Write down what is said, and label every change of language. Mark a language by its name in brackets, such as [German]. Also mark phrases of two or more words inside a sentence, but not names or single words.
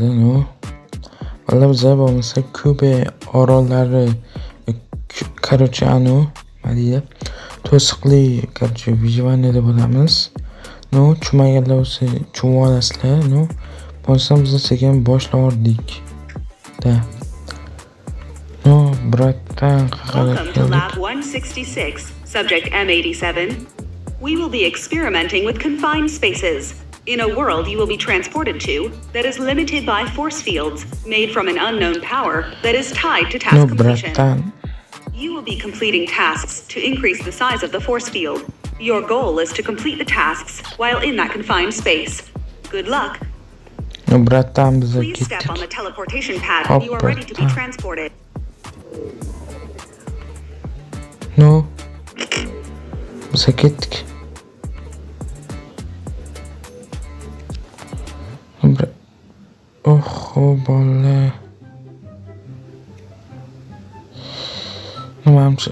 [Uzbek] Valla bizlar bo'lmasa Kuba orollari, короче, nima deydi? To'siqli, короче, vyjvaniyada bo'lamiz. Tushunmaganlar bo'lsa tushunib olasizlar. Bo'lsa biz sekin boshladik. Bratdan [English] Welcome to Lab 166, Subject M87. We will be experimenting with confined spaces. In a world you will be transported to that is limited by force fields made from an unknown power that is tied to task completion. You will be completing tasks to increase the size of the force field. Your goal is to complete the tasks while in that confined space. Good luck. Please step on the teleportation pad when you are ready to be transported. [Uzbek] Biz ketdik. Bola. Nimamchi?